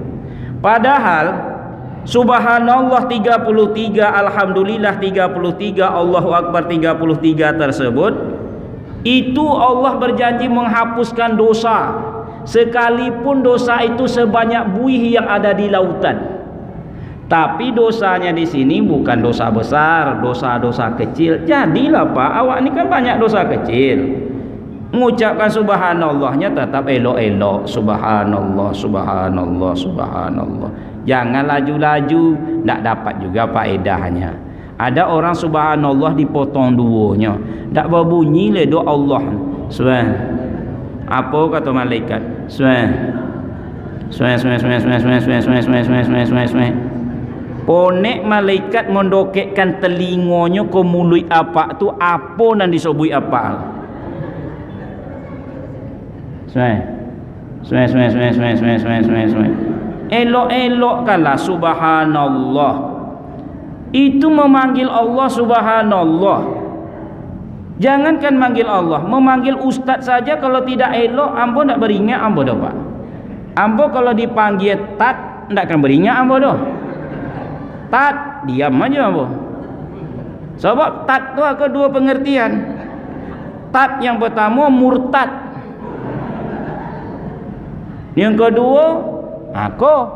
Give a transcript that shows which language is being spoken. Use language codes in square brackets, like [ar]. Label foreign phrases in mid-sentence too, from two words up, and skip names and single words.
[ms] Padahal subhanallah 33, alhamdulillah 33, [ar] الله أكبر [ms] 33 tersebut, itu Allah berjanji menghapuskan dosa, sekalipun dosa itu sebanyak buih yang ada di lautan. Tapi dosanya di sini bukan dosa besar, dosa-dosa kecil. Jadilah Pak, awak ni kan banyak dosa kecil. Mengucapkan subhanallahnya tetap elok-elok. [ar] سبحان الله، سبحان الله، سبحان الله. [ms] Jangan laju-laju, tak dapat juga faedahnya. Ada orang subhanallah dipotong duanya, tak berbunyi le doa Allah. Subhan. Apa kata malaikat? Subhan. [ar] سبحان، سبحان، سبحان، سبحان، سبحان، سبحان، سبحان، سبحان، سبحان، سبحان، سبحان. [ms] Ponek malaikat mendokekkan telinganya ke mulut apa tu, apa nan disobui apa. Elok-elokkanlah subhanallah. Itu memanggil Allah subhanallah. Jangankan manggil Allah, memanggil ustaz saja kalau tidak elok, ambo tak beringat ambo dah Pak. Ambo kalau dipanggil tat, tak akan beringat ambo dah. Tat, diam aja ambo. Sebab tat tu ada 2 pengertian. Tat yang pertama murtad. Yang kedua, aku.